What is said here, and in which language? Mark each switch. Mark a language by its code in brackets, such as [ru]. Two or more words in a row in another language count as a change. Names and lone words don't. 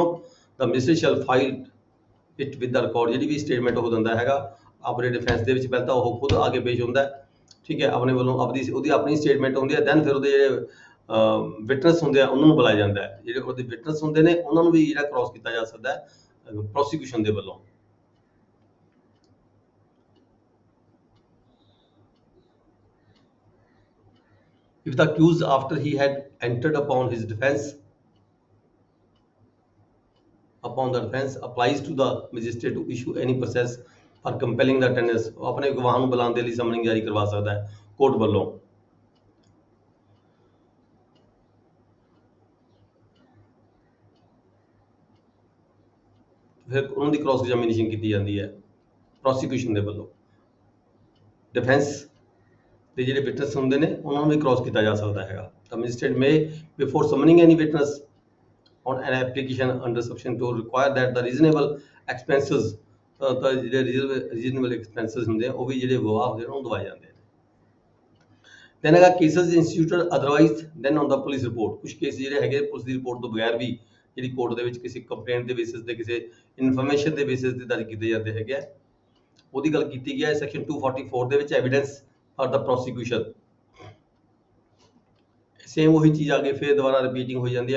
[pa] ਤਾਂ [en] magistrate shall file it with the record, [pa] ਜਿਹੜੀ ਵੀ ਸਟੇਟਮੈਂਟ ਉਹ ਦਿੰਦਾ ਹੈਗਾ ਆਪਣੇ ਡਿਫੈਂਸ ਦੇ ਵਿੱਚ, ਪਹਿਲਾਂ ਤਾਂ ਉਹ ਖੁਦ ਆ ਕੇ ਪੇਸ਼ ਹੁੰਦਾ ਹੈ, ਠੀਕ ਹੈ, ਆਪਣੇ ਵੱਲੋਂ ਉਹਦੀ ਆਪਣੀ ਸਟੇਟਮੈਂਟ ਹੁੰਦੀ ਹੈ, ਦੈਨ ਫਿਰ ਉਹਦੇ ਜਿਹੜੇ ਵਿਟਨਸ ਹੁੰਦੇ ਆ ਉਹਨਾਂ ਨੂੰ ਬੁਲਾਇਆ ਜਾਂਦਾ ਹੈ, ਜਿਹੜੇ ਉਹਦੇ ਵਿਟਨਸ ਹੁੰਦੇ ਨੇ ਉਹਨਾਂ ਨੂੰ ਵੀ ਜਿਹੜਾ ਕ੍ਰਾਸ ਕੀਤਾ ਜਾ ਸਕਦਾ ਹੈ ਪ੍ਰੋਸੀਕਿਊਸ਼ਨ ਦੇ ਵੱਲੋਂ। [en] If the accused after he had entered upon his defense applies to the magistrate to issue any process for compelling the attendance, [pa] ਆਪਣੇ ਗਵਾਹ ਨੂੰ ਬੁਲਾਉਣ ਦੇ ਲਈ ਸਮਨਿੰਗ ਜਾਰੀ ਕਰਵਾ ਸਕਦਾ ਹੈ ਕੋਰਟ ਵੱਲੋਂ। ਫਿਰ ਉਹਨਾਂ ਦੀ [en] cross examination [pa] ਕੀਤੀ ਜਾਂਦੀ ਹੈ ਪ੍ਰੋਸੀਕਿਊਸ਼ਨ ਦੇ ਵੱਲੋਂ। ਡਿਫੈਂਸ ਦੇ ਜਿਹੜੇ ਵਿਟਨਸ ਹੁੰਦੇ ਨੇ ਉਹਨਾਂ ਨੂੰ ਵੀ ਕ੍ਰਾਸ ਕੀਤਾ ਜਾ ਸਕਦਾ ਹੈਗਾ। [en] ਤਾਂ magistrate may before summoning any witness on an application under section 2 require that the reasonable expenses, [pa] ਤਾਂ ਜਿਹੜੇ [en] reasonable expenses [pa] ਹੁੰਦੇ ਆ ਉਹ ਵੀ ਜਿਹੜੇ ਗਵਾਹ ਹੁੰਦੇ ਨੇ ਉਹਨੂੰ ਦਵਾਏ ਜਾਂਦੇ ਨੇ। [en] then ਅਗਰ cases instituted otherwise then on the police report, [pa] ਕੁਝ ਕੇਸ ਜਿਹੜੇ ਹੈਗੇ ਪੁਲਿਸ ਦੀ ਰਿਪੋਰਟ ਤੋਂ ਬਗੈਰ ਵੀ ਜਿਹੜੀ ਕੋਰਟ ਦੇ ਵਿੱਚ ਕਿਸੇ ਕੰਪਲੇਂਟ ਦੇ ਬੇਸਿਸ ਤੇ ਕਿਸੇ ਇਨਫੋਰਮੇਸ਼ਨ ਦੇ ਬੇਸਿਸ ਤੇ ਦਰਜ ਕੀਤੇ ਜਾਂਦੇ ਹੈਗੇ ਆ, ਉਹਦੀ ਗੱਲ ਕੀਤੀ ਗਿਆ ਸੈਕਸ਼ਨ 244 ਦੇ ਵਿੱਚ [en] evidence for the prosecution. [pa] ਸੇਮ ਉਹੀ ਚੀਜ਼ ਆ ਕੇ ਫਿਰ ਦੁਬਾਰਾ ਰਿਪੀਟਿੰਗ ਹੋ ਜਾਂਦੀ ਹੈ।